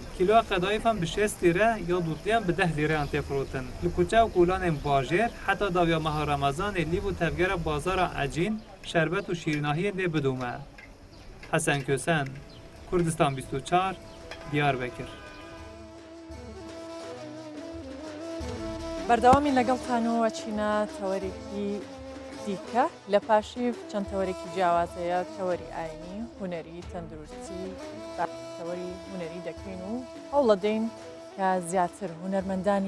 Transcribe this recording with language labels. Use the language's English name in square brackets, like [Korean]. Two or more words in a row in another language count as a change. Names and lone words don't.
[Kurdish] Kîloya qedayîfan bi 6 lîre ya dotliyan bi 10 lîreyan tê firotin. Li kuçe û kulanên bajêr heta dawiya meha Remezanê lîv û tevgera bazara ecîn, şerbet û şîrnahiyên dê bidûme. Hesen Kösen, Kurdistan 24, Diyarbekir. [Central Kurdish] بەردەوامی لەگەڵتان و ئەچینە تەوەرێکی دیکە لە پاشیف چەند تەوەرێکی جیاوازەیە تەوەری ئاینی هونەری تەندروستی تەوەری هونەری دەکەین و هەوڵ دەین کە زیاتر هونەرمەندانی